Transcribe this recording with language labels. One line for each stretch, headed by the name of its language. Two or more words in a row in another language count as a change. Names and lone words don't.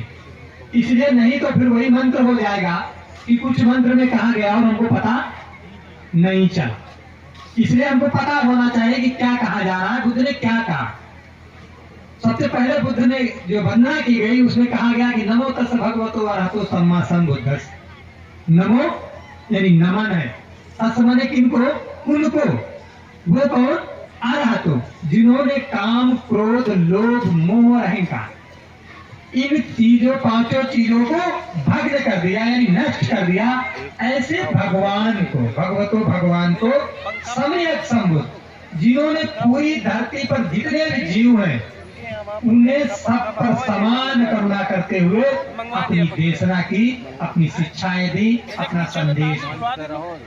Hindi: इसलिए नहीं तो फिर वही मंत्र हो जाएगा कि कुछ मंत्र में कहा गया और हमको पता नहीं चला। इसलिए हमको पता होना चाहिए कि क्या कहा जा रहा है, बुद्ध ने क्या कहा। सबसे पहले बुद्ध ने जो वंदना की गई उसमें कहा गया कि
Pali: नमो तस् भगवतो अरहतो सम्मा सम्बुद्धस्स।
Hindi: नमो यानी नमन है, तस् माने किनको, उनको। वो कौन? अरहतो, जिन्होंने काम क्रोध लोभ मोह और अहंकार इन चीजों, पांचों चीजों को भग्न कर दिया यानी नष्ट कर दिया। ऐसे भगवान को, भगवतो भगवान को सम्यक संबुद्ध, जिन्होंने पूरी धरती पर जितने भी जीव हैं उन्हें सब पर समान करुणा करते हुए अपनी देशना की, अपनी शिक्षाएं दी, अपना संदेश दिया।